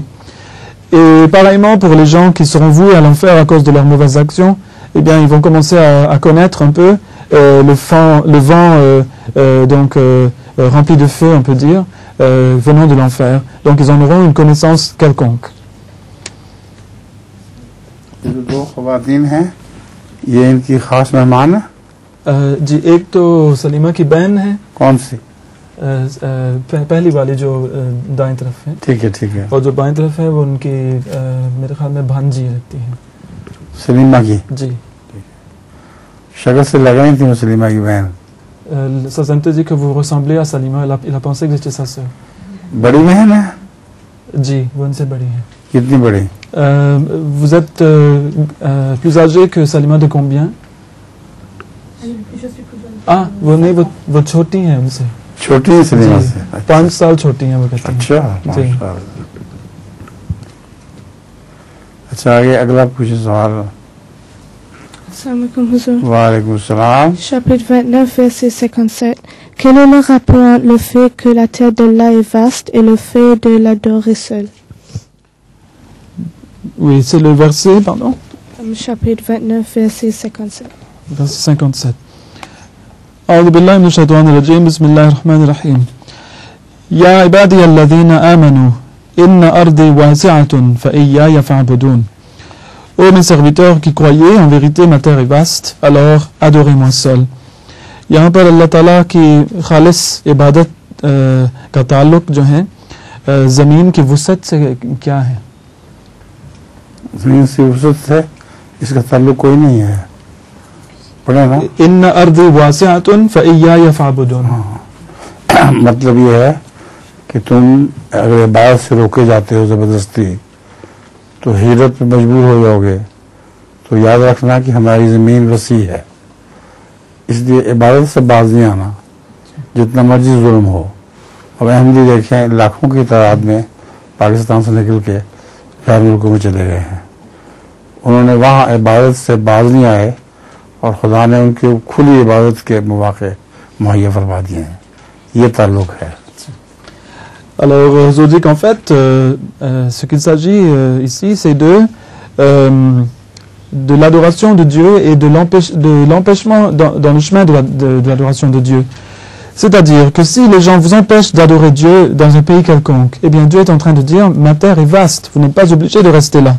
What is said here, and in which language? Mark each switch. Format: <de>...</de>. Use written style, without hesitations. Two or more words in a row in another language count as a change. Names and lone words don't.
<fr>Et pareillement pour les gens qui seront voués à l'enfer à cause de leurs mauvaises actions, eh bien ils vont commencer à connaître un peu le vent rempli de feu, on peut dire, venant de l'enfer. Donc ils en auront une connaissance quelconque.</fr> <ur>جی ایک تو سلیمہ کی بہن ہے. کون سی? پہلی والی جو دائیں طرف ہے. ٹھیک ہے ٹھیک ہے. اور جو بائیں طرف ہے وہ ان کی میرے خیال میں بھانجی لگتی ہے. سلیمہ کی? जी। شکل سے لگا نہیں تھی وہ سلیمہ کی بہن.</ur> <fr>Sazante dit que vous ressemblez à Salima, il a pensé que j'étais sa sœur.</fr> <ur>بڑی بہن ہے? جی، وہ ان سے بڑی ہے. کتنی بڑی?</ur> <fr>Vous êtes plus âgé que Salima de combien?</fr> <ur>Ah, وہ نہیں، وہ چھوٹی ہیں ان سے. چھوٹی ہے سلیمہ سے? 5 سال چھوٹی ہیں وہ کہتی ہیں. اچھا، ماشاءاللہ۔ اچھا، آگے اگلا کچھ سوال.</ur> <ar>وسلام.</ar> <fr>Chapitre 29, verset 57. Quel est le rapport entre le fait que la terre d'Allah est vaste et le fait de l'adorer seul? Oui, c'est le verset, pardon. Chapitre 29, verset 57. Verset 57.</fr> <ar>أعوذ بالله من الشيطان الرجيم بسم الله الرحمن الرحيم يا عبادي الذين آمنوا إن أرضي واسعة فإياي فاعبدون.</ar> <fr>Ô mes serviteurs qui croyez, en vérité ma terre est vaste, alors adorez-moi seul.</fr> <ur>یہاں پر اللہ تعالیٰ کی خالص عبادت کا تعلق جو ہے زمین کی وسعت سے کیا ہے? زمین سے وسعت سے اس کا تعلق کوئی نہیں ہے. پڑھا نا?</ur> <ar>إن أرضي واسعة فإياي فاعبدون.</ar> <ur>مطلب یہ ہے کہ تم اگر عبادت سے روکے جاتے ہو زبردستی تو ہجرت پہ مجبور ہو جاؤ گے، تو یاد رکھنا کہ ہماری زمین وسیع ہے، اس لیے عبادت سے باز نہیں آنا، جتنا مرضی ظلم ہو. اب احمدی دیکھیں لاکھوں کی تعداد میں پاکستان سے نکل کے غیر ملکوں میں چلے گئے ہیں، انہوں نے وہاں عبادت سے باز نہیں آئے اور خدا نے ان کے کھلی عبادت کے موقعے مہیا فرما دیے ہیں. یہ تعلق ہے.</ur> <fr>Alors, je dis qu'en fait, ce qu'il s'agit ici, c'est de l'adoration de Dieu et de l'empêchement dans le chemin de l'adoration de Dieu. C'est-à-dire que si les gens vous empêchent d'adorer Dieu dans un pays quelconque, eh bien Dieu est en train de dire, ma terre est vaste, vous n'êtes pas obligé de rester là.</fr>